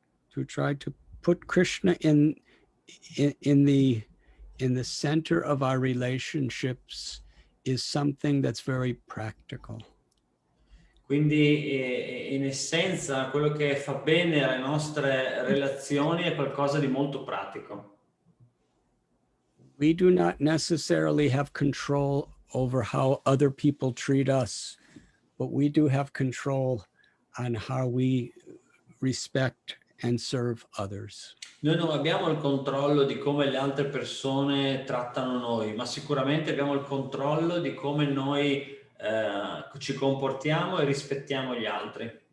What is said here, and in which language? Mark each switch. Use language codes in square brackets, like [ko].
[en] To try to put Krishna in the center of our relationships is something that's very practical. [it] Quindi in essenza quello che fa bene alle nostre relazioni è qualcosa di molto pratico. [en] We do not necessarily have control over how other people treat us, but we do have control on how we respect and serve others. [it] Noi non abbiamo il controllo di come le altre persone trattano noi, ma sicuramente abbiamo il controllo di come noi ci comportiamo e rispettiamo gli altri.